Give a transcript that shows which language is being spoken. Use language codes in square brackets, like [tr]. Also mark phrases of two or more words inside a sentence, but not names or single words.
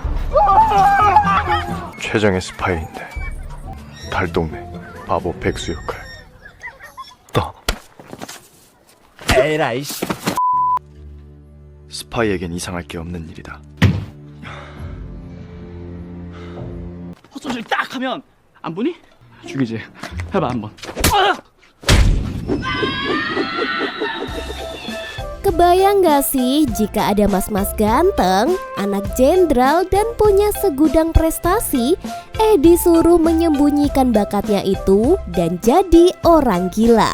[ko] 최정의 스파이인데 달동네 바보 백수 역할 또 에라이 씨. 스파이에겐 이상할 게 없는 일이다. 헛소리 딱 하면 안 보니? 죽이지. 해봐 한번. [id] Kebayang gak sih jika ada mas-mas ganteng, anak jenderal dan punya segudang prestasi, disuruh menyembunyikan bakatnya itu dan jadi orang gila.